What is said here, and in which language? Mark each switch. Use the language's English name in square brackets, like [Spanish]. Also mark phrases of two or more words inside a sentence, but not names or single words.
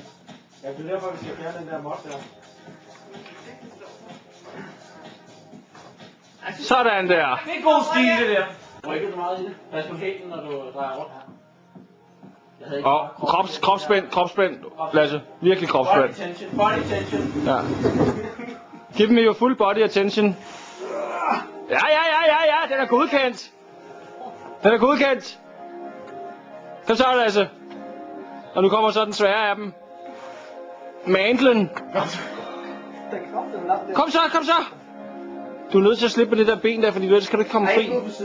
[Danish] Ja, det er derfor, vi skal fjerne den der mod der. Sådan der. Det er god stil, det der. Du rykker så meget i det. Pas på hælen, når du drejer rundt her. Og kropspænd, Lasse. Virkelig kropspænd. [English] Body tension. [Danish] Ja. Giv dem jo [English] full body attention. [Danish] Ja, den er godkendt. Kom så, Lasse. Og nu kommer så den svære af dem. Mandlen. Kom så. Du er nødt til at slippe det der ben der, fordi ellers kan du ikke komme fri.